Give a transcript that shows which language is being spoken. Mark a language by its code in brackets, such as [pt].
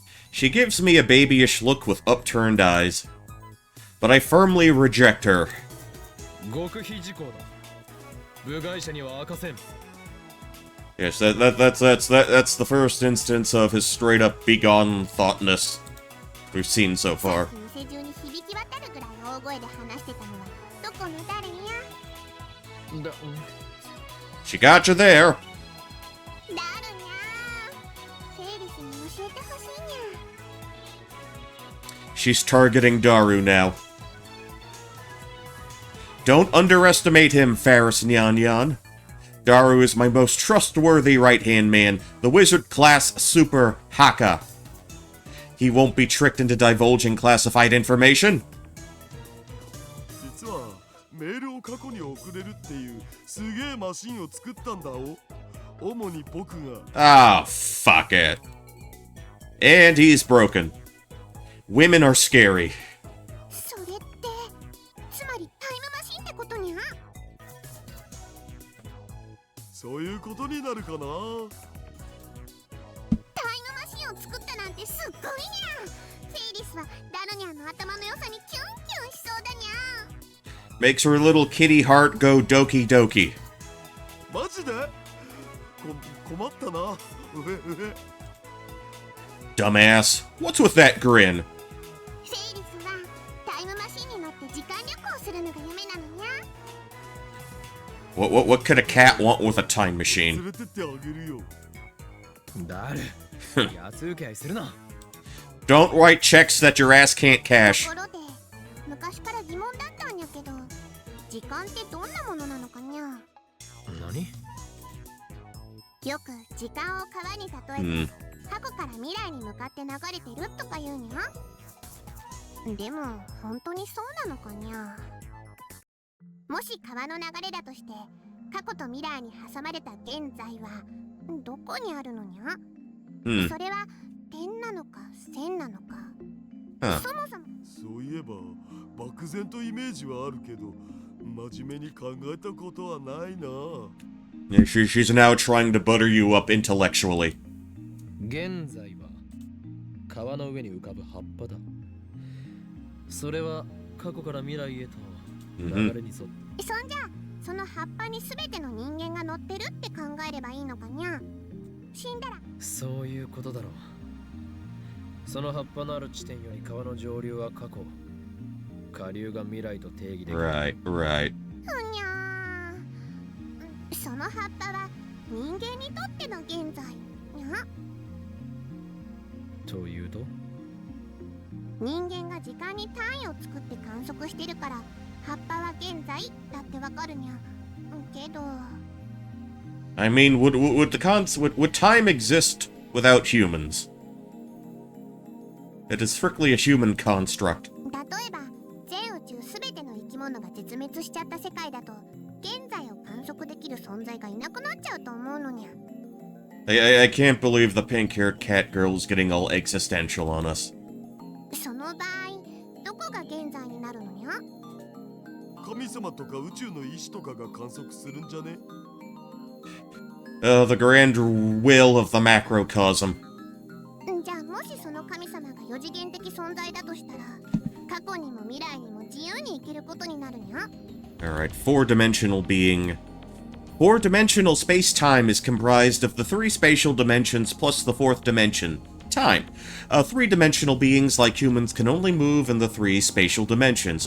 [en] She gives me a babyish look with upturned eyes. But I firmly reject her. [ja] 極秘事項だ。部外者には明かせん。 [en] Yes, that's the first instance of his straight up begone thoughtness we've seen so far. [ja] 店中に響き渡るぐらい大声で話してたのはどこの誰や？だ、 [en] She got you there. [ja] ダルニャー。フェイリスに教えてほしいにゃ。 [en] She's targeting Daru now. Don't underestimate him, Faris Nyan Yan. Daru is my most trustworthy right-hand man, the wizard-class super Haka. He won't be tricked into divulging classified information. [ja] 実はメールを過去に送れるっていうすげえマシンを作ったんだお。主に僕が。 [en] Ah, fuck it. And he's broken. Women are scary. [ja] それってつまりタイムマシンってことにゃ。そういうことになるかな。タイムマシンを作ったなんてすっごいにゃ。フェイリスはダルニャンの頭の良さにキュンキュンしそうだにゃ。 [en] Makes her little kitty heart go doki doki. [ja] マジで？困ったな。うへうへ。 [en] Dumbass. What's with that grin? [ja] フェイリスはタイムマシンに乗って時間旅行するのが夢なのにゃ。 [en] What could a cat want with a time [ja] 連 [en] machine? [ja] れてってあげるよ。だる。安請け合いするな。 [en] Don't write checks that your ass can't cash. [ja] ところで昔から疑問だったんやけど、時間ってどんなものなのかにゃ。何？よく時間を川に例えて、過去から未来に向かって流れてるとか言うにゃ。でも本当にそうなのかにゃ。もし川の流れだとして過去と未来に挟まれた現在はどこにあるのにゃ。それは点なのか線なのか。そもそもそういえば漠然とイメージはあるけど真面目に考えたことはないな。 [en] Yeah, she's now trying to butter you up intellectually. [ja] 現在は川の上に浮かぶ葉っぱだ。それは過去から未来へと流れに沿って、そんじゃその葉っぱに全ての人間が乗ってるって考えればいいのかにゃ。死んだらそういうことだろう。その葉っぱのある地点より川の上流は過去、下流が未来と定義できる。 [en] Right. [ja] ふにゃー。その葉っぱは人間にとっての現在にゃ。というと、人間が時間に単位を作って観測してるから葉っぱは現在だってわかるにゃ。けど [en] I mean, would time exist without humans? It is strictly a human construct. [ja] 例えば全宇宙すべての生き物が絶滅しちゃった世界だと現在を観測できる存在がいなくなっちゃうと思うのにゃ。 [en] I can't believe the pink-haired cat girl is getting all existential on us. [ja] その場合どこが現在になるのにゃ。神様とか宇宙の意志とかが観測するんじゃね。 [en] The grand will of the macrocosm. [ja] じゃあもしその神様が4次元的存在だとしたら過去にも未来にも自由に生きることになるにゃ。 [en] Alright, four-dimensional being. Four-dimensional space-time is comprised of the three spatial dimensions plus the fourth dimension, time. Three-dimensional beings like humans can only move in the three spatial dimensions.